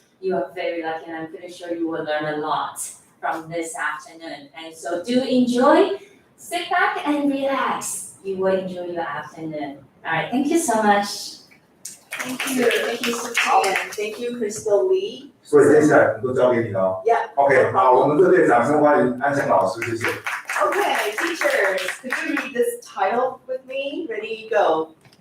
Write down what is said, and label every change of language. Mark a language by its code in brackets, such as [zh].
[en] You are very lucky and I'm pretty sure you will learn a lot from this afternoon. And so do enjoy, sit back and relax. You will enjoy your afternoon. All right, thank you so much. Thank you, Suchi, and thank you, Crystal Lee. [zh] 所以接下来都交给你了。 [en] Yeah. [zh] OK， 好，我们热烈掌声欢迎安香老师，谢谢。 [en] Okay, teachers, could you read this title with me? Ready, go.